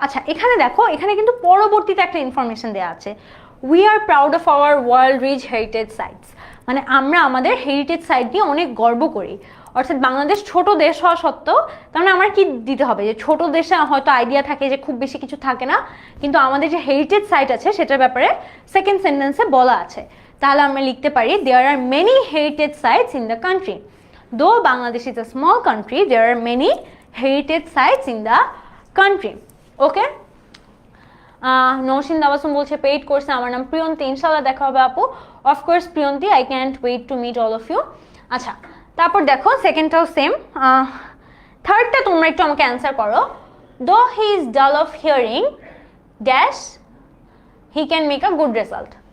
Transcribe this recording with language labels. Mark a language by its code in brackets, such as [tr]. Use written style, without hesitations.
[bn] আচ্ছা, এখানে দেখো, এখানে কিন্তু পরবর্তীতে একটা ইনফরমেশন দেওয়া আছে, [en] we are proud of our world rich heritage sites, [bn] মানে আমরা আমাদের হেরিটেজ সাইট দিয়ে অনেক গর্ব করি। অর্থাৎ বাংলাদেশ ছোট দেশ হওয়া সত্ত্বেও, তার মানে আমার কি দিতে হবে, যে ছোট দেশে হয়তো আইডিয়া থাকে যে খুব বেশি কিছু থাকে না, কিন্তু আমাদের যে হেরিটেজ সাইট আছে সেটার ব্যাপারে সেকেন্ড সেন্টেন্সে বলা আছে। তাহলে আমরা লিখতে পারি [en] There are many heritage sites in the country. Though Bangladesh is a small country, there are many heritage sites in the country. Okay? [bn] Naushin দাবাসুম বলছে পেইড কোর্সে আমার নাম প্রিয়ন্তি, ইনশাল্লাহ দেখা হবে আপু। Of course Priyanti, [en] I can't wait to meet all of you. [bn] আচ্ছা, তারপর দেখো সেকেন্ডটাও সেম। থার্ডটা তোমরা একটু আমাকে অ্যান্সার করো। [en] Though he is dull of hearing dash he can make a good result.